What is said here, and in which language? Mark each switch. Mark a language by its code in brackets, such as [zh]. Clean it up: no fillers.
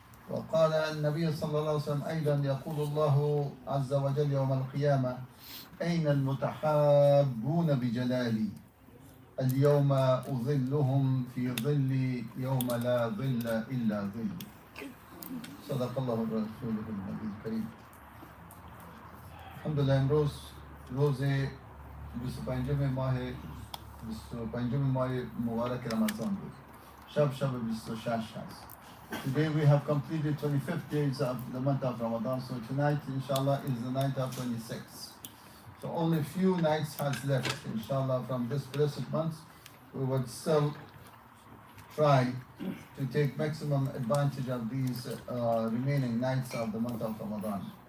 [ar] وقال النبي صلى الله عليه وسلم أيضا: يقول الله عز وجل يوم القيامة: أين المتحابون بجلالي؟ اليوم أظلهم في ظلي يوم لا ظل إلا ظلي. صدق الله رسوله النبي الكريم. [fa] الحمدلله امروز روز 25 ماه مبارک رمضان بود. شب 26 هست. [en] Today we have completed 25th days of the month of Ramadan, so tonight inshallah is the night of 26. So only few nights has left inshallah from this blessed month. We would still try to take maximum advantage of these remaining nights of the month of Ramadan.